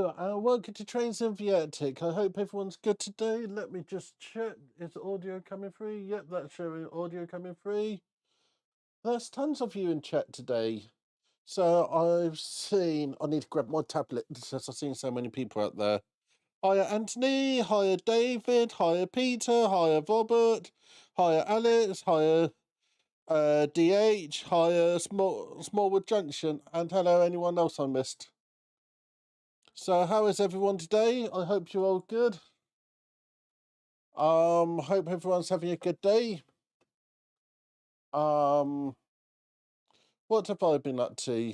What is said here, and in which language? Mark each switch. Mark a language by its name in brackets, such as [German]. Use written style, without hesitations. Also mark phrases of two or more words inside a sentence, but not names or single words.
[English] Welcome to Trains and Viatic. I hope everyone's good today. Let me just check. Is audio coming through? Yep, that's showing audio coming through. There's tons of you in chat today. So I've seen, I need to grab my tablet because I've seen so many people out there. Hiya Anthony, hiya David, hiya Peter, hiya Robert, hiya Alex, hiya DH, hiya Smallwood Junction, and hello anyone else I missed. So how is everyone today? I hope you're all good. Hope everyone's having a good day. What have I been up to?